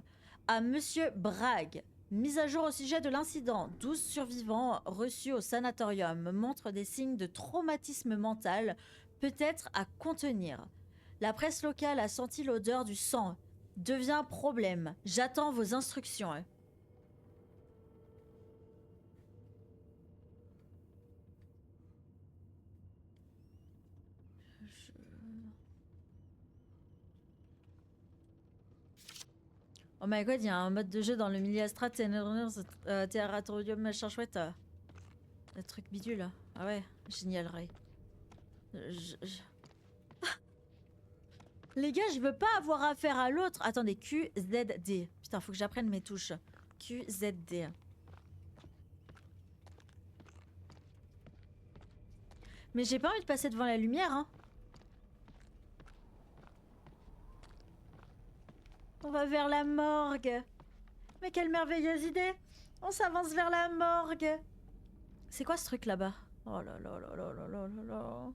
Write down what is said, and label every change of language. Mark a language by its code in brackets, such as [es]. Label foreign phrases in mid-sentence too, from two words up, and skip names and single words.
[fr] À Monsieur Bragg. Mise à jour au sujet de l'incident. 12 survivants reçus au sanatorium montrent des signes de traumatisme mental, peut-être à contenir. La presse locale a senti l'odeur du sang. Devient problème. J'attends vos instructions. [en] Oh my god, [fr] il y a un mode de jeu dans le Miliastrat Terratorium machin chouette. Le truc bidule. Ah ouais, génial, Ray. Les gars, je veux pas avoir affaire à l'autre. Attendez, QZD. Putain, faut que j'apprenne mes touches. QZD. Mais j'ai pas envie de passer devant la lumière, hein. On va vers la morgue. Mais quelle merveilleuse idée. On s'avance vers la morgue. C'est quoi ce truc là-bas? Oh là là là là là là là là.